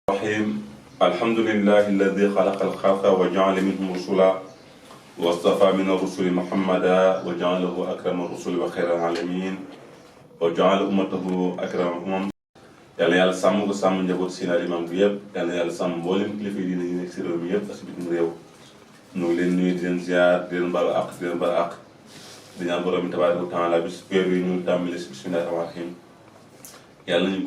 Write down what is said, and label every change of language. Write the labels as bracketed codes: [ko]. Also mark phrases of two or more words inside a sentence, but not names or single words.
[ar] الرحيم الحمد لله الذي خلق الخلق وجعل منهم رسلا واصطفى من الرسل محمدا وجعله أكرم الرسل وخير العالمين وجعل أمته أكرم الأمم [wo] yàlla yàlla sàmm ko sàmm njaboot Seydina Limaamu bi yëpp yàlla yàlla sàmm mboolem kilifa yi diine yi nekk si réew mi yëpp ak si bitim réew ñu ngi leen nuyu di leen ziar di leen baalu àq di leen baal àq di ñaan borom bi [ar] تبارك وتعالى [wo] bis weer yi ñu tàmbale si [ar] بسم الله الرحمن الرحيم [wo] yàlla nañu